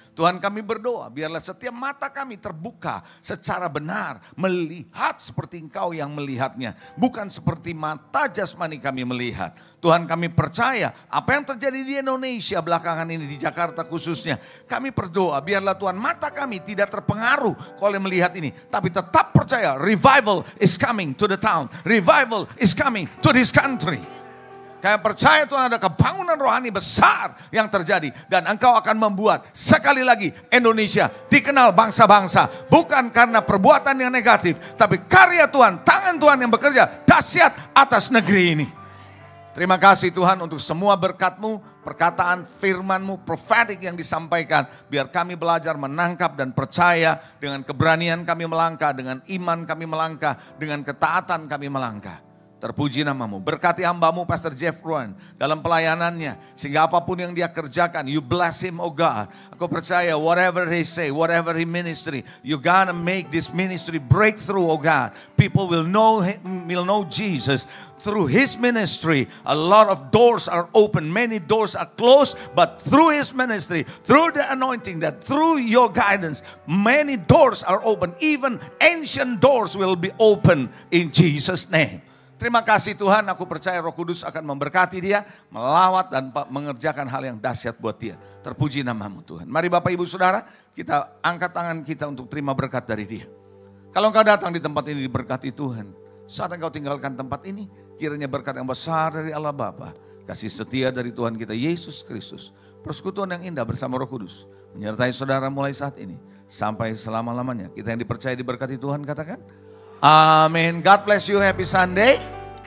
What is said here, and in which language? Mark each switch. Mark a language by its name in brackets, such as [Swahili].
[Indonesian] Tuhan kami berdoa biarlah setiap mata kami terbuka secara benar, melihat seperti engkau yang melihatnya. Bukan seperti mata jasmani kami melihat. Tuhan kami percaya apa yang terjadi di Indonesia belakangan ini, di Jakarta khususnya. Kami berdoa biarlah Tuhan mata kami tidak terpengaruh oleh melihat ini. Tapi tetap percaya [English] revival is coming to the town. Revival is coming to this country. [Indonesian] Kami percaya Tuhan ada kebangunan rohani besar yang terjadi. Dan engkau akan membuat sekali lagi Indonesia dikenal bangsa-bangsa. Bukan karena perbuatan yang negatif. Tapi karya Tuhan, tangan Tuhan yang bekerja dahsyat atas negeri ini. Terima kasih Tuhan untuk semua berkat-Mu, perkataan firman-Mu, prophetic yang disampaikan. Biar kami belajar menangkap dan percaya dengan keberanian kami melangkah, dengan iman kami melangkah, dengan ketaatan kami melangkah. Terpuji nama-Mu, berkati hamba-Mu Pastor Jeff Ruan dalam pelayanannya. Sehingga apapun yang dia kerjakan, [English] you bless him oh God. [Indonesian] Aku percaya [English] whatever he say, whatever he ministry, you gonna make this ministry breakthrough oh God. People will know him, will know Jesus. Through his ministry, a lot of doors are open. Many doors are closed, but through his ministry, through the anointing, that through your guidance, many doors are open. Even ancient doors will be open in Jesus' name. [Indonesian] Terima kasih Tuhan, aku percaya Roh Kudus akan memberkati dia, melawat dan mengerjakan hal yang dahsyat buat dia. Terpuji nama-Mu Tuhan. Mari Bapak Ibu Saudara, kita angkat tangan kita untuk terima berkat dari dia. Kalau engkau datang di tempat ini diberkati Tuhan, saat engkau tinggalkan tempat ini, kiranya berkat yang besar dari Allah Bapa, kasih setia dari Tuhan kita Yesus Kristus, persekutuan yang indah bersama Roh Kudus, menyertai saudara mulai saat ini, sampai selama-lamanya. Kita yang dipercaya diberkati Tuhan katakan, amin. [English] God bless you. Happy Sunday.